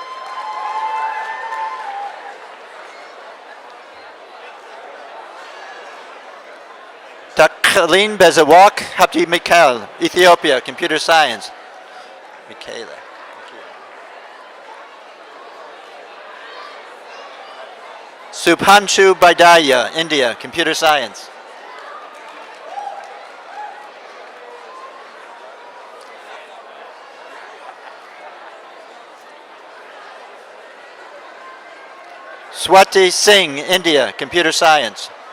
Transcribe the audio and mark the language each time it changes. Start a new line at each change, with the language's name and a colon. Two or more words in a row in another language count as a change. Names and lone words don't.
English: Taklin Bezawak Hapti Mikhail, Ethiopia, Computer Science. Michaela. Subhanshu Baidaya, India, Computer Science. Swati Singh, India, Computer Science.